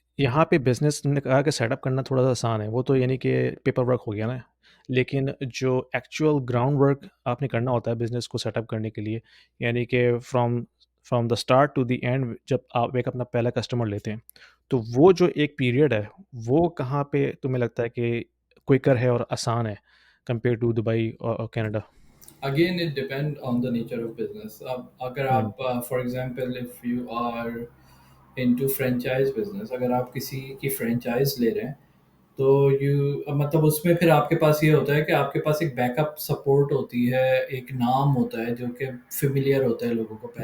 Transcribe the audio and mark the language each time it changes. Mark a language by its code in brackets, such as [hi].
[ur] یہاں پہ بزنس نے کہا کہ سیٹ اپ کرنا تھوڑا سا آسان ہے، وہ تو یعنی کہ پیپر ورک ہو گیا نا، لیکن جو ایکچوئل گراؤنڈ ورک آپ نے کرنا ہوتا ہے بزنس کو سیٹ اپ کرنے کے لیے، یعنی کہ [en] from the start to the end, [ur] جب آپ ایک اپنا پہلا کسٹمر لیتے ہیں، تو وہ جو ایک پیریڈ ہے، وہ کہاں پہ تمہیں لگتا ہے کہ کوئکر ہے اور آسان ہے کمپیئر ٹو دبئی اور Canada? [en] Again, it depends on the nature of business. [ur] اب اگر ہوں، آپ [en] for example if you are into franchise business, [ur] اگر آپ کسی کی فرینچائز لے رہے ہیں تو یو مطلب اس میں پھر آپ کے پاس یہ ہوتا ہے کہ آپ کے پاس ایک بیک اپ سپورٹ ہوتی ہے، ایک نام ہوتا ہے جو کہ فیملیئر ہوتا ہے لوگوں کو پہلے